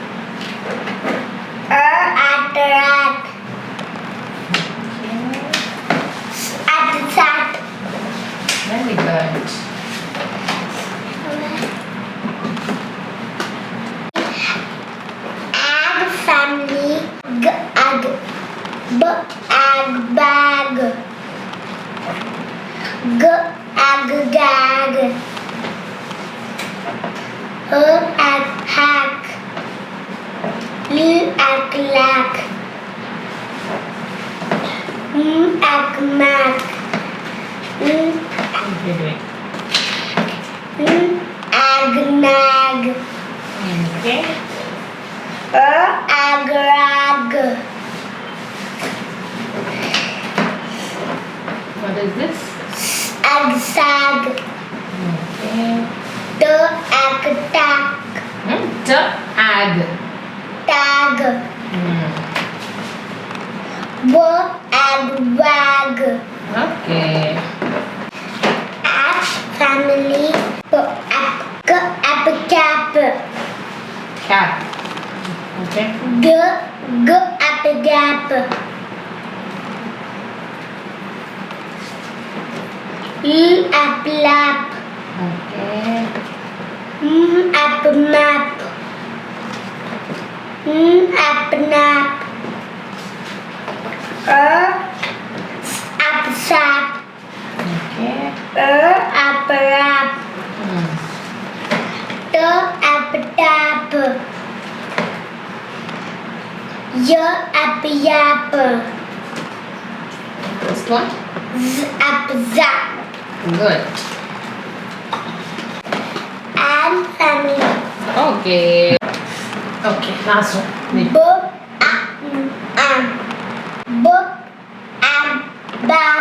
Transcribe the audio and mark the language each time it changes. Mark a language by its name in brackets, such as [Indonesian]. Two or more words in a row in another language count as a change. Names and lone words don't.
[English] At the rat. S at the sat. Very good. And family. G ag. B ag bag. G ag gag. H ag hack. L ag lack. M ag mac. Okay. Ag nag. Okay. Ag rag. What is this? Ag sag. Okay. T ag tack. T ag. Tag. W ag wag. Okay. At family. P ap k ap cap. Cap. Okay. G ap gap. L ap lap. Okay. M ap map. N ap nap. Ap sap. Okay. Ap rap. T ap tap. Y ap yap. This one? Z ap zap. Good. And family. Okay. Okay, last one. B and B and bam.